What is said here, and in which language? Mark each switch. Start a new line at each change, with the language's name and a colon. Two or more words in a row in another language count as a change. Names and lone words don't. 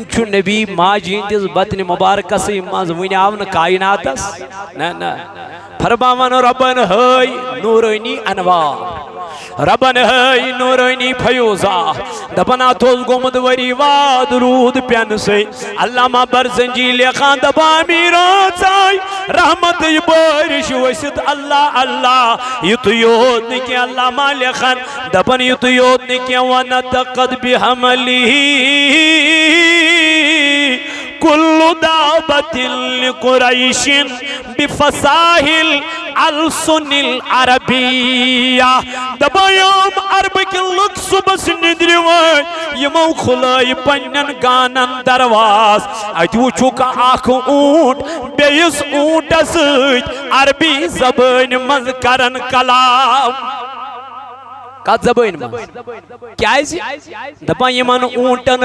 Kashmiri: چھُ نبی ماجہِ ہٕنٛدِس بطنِ مبارکسٕے منٛز وٕنہِ آو نہٕ کایناتس نہ فرماوان ربن ہٲے نوٗرٲنی انوار ربن ہٲے نوٗرٲنی فیوزا دپان اتھ اوس گوٚمُت ؤری واد روٗد پٮ۪نہٕ سۭتۍ علامہ برزنجی لیکھان دپان میٖراث آے رحمتٕچ بٲرِش ؤسِتھ اللہ اللہ یُتُے یوت نہٕ کینٛہہ علامہ لیکھان دپان یُتُے یوت نہٕ کینٛہہ
Arabic: وَنَطَقَتْ بِحَمْلِهِ كل دابة لقريش بفصاحل السن العربية
Kashmiri: دپان یِم عربٕکۍ لُکھ صُبحس نِندرِ ؤتھۍ یِمو کھُلٲے پننٮ۪ن گانن درواز اتہِ وٕچھُکھ اکھ اوٗنٹ بیٚیِس اوٗنٹس سۭتۍ عربی زبٲنۍ منٛز کران کلام کتھ زبٲنۍ منٛز کیازِ دپان یِمن اوٗنٹن